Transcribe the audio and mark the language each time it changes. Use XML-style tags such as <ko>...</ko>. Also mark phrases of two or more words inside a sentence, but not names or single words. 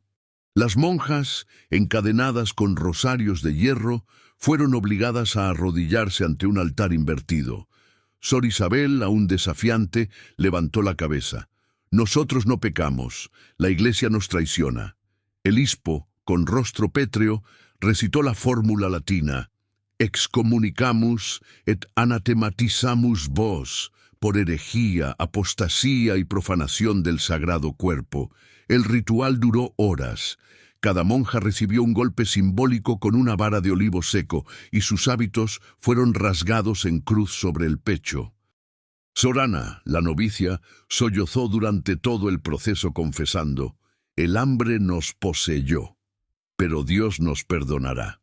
<es>Las monjas, encadenadas con rosarios de hierro, fueron obligadas a arrodillarse ante un altar invertido. Sor Isabel, aún desafiante, levantó la cabeza. Nosotros no pecamos, la Iglesia nos traiciona. El Hispo, con rostro pétreo, recitó la fórmula latina:</es> <la>excommunicamus et anatematizamus vos,</la> <es>por herejía, apostasía y profanación del sagrado cuerpo. El ritual duró horas. Cada monja recibió un golpe simbólico con una vara de olivo seco y sus hábitos fueron rasgados en cruz sobre el pecho. Sor Ana, la novicia, sollozó durante todo el proceso confesando: el hambre nos poseyó, pero Dios nos perdonará.</es>